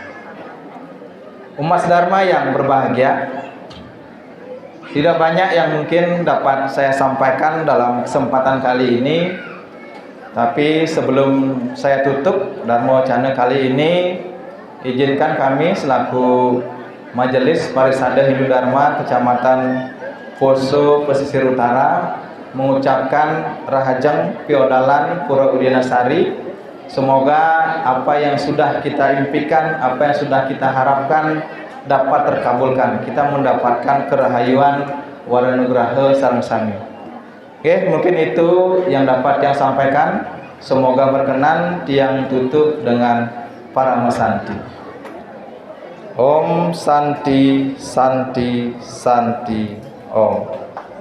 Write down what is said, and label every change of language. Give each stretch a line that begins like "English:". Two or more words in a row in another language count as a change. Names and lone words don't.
Indonesian: Umat Dharma yang berbahagia, tidak banyak yang mungkin dapat saya sampaikan dalam kesempatan kali ini. Tapi sebelum saya tutup Dharma Wacana kali ini, izinkan kami selaku Majelis Parisada Hindu Dharma Kecamatan Poso Pesisir Utara mengucapkan
Balinese: rahajeng piodalan
Indonesian: Pura Udinasari. Semoga apa yang sudah kita impikan, apa yang sudah kita harapkan dapat terkabulkan. Kita mendapatkan kerahayuan waranugraha
Balinese: sareng sami.
Indonesian: Oke, mungkin itu yang dapat yang sampaikan. Semoga berkenan tiang tutup dengan para masanti.
Sanskrit: Om Santi Santi Santi Om.